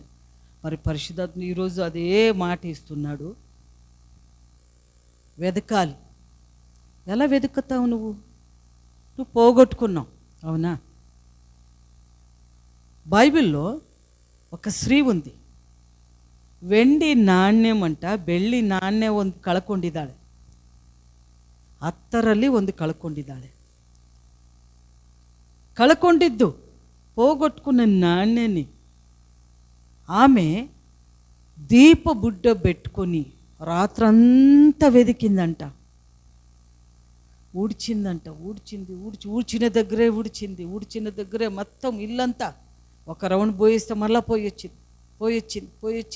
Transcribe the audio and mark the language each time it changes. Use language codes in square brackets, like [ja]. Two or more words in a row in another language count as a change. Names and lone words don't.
[te] మరి పరిశుద్ధాత్మ ఈరోజు అదే మాట ఇస్తున్నాడు. వెతకాలి. ఎలా వెతుకుతావు? నువ్వు పోగొట్టుకున్నావు. అవునా? బైబిల్లో ఒక స్త్రీ ఉంది. [kn] వెండి ನಾಣ್ಯ ಅಂಟ ಬೆಳ್ಳಿ ನಾಣ್ಯ ಒಂದು ಕಳ್ಕೊಂಡಿದ್ದಾಳೆ. 10ರಲ್ಲಿ ಒಂದು ಕಳ್ಕೊಂಡಿದ್ದಾಳೆ. [te] కళకొండిద్దు పోగొట్టుకున్న నాణ్యని ఆమె దీప బుడ్డ పెట్టుకొని రాత్రంతా వెతికిందంట. ఊడ్చిన దగ్గరే ఊడ్చిన దగ్గరే మొత్తం ఇల్లంతా ఒక రౌండ్ పోయేస్తే మళ్ళీ పోయొచ్చింది.